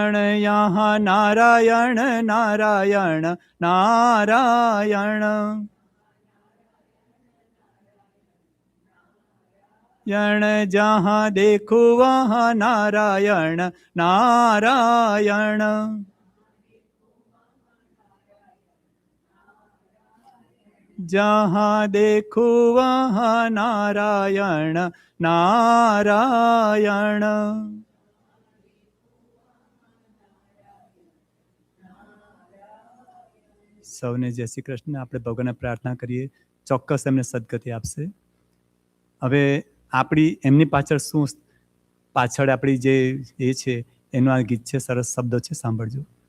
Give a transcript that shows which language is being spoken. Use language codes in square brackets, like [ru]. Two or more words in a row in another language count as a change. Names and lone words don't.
[hi] यहाँ नारायण नारायण नारायण, यण जहाँ देखो वहाँ नारायण नारायण। जहाँ देखो वहाँ नारायण नारायણ। [gu] સૌને જય શ્રી કૃષ્ણ. આપણે ભગવાનને પ્રાર્થના કરીએ, ચોક્કસ એમને સદગતિ આપશે. હવે આપણી એમની પાછળ શું, પાછળ આપણી જે એ છે એનું આ ગીત છે, સરસ શબ્દો છે, સાંભળજો.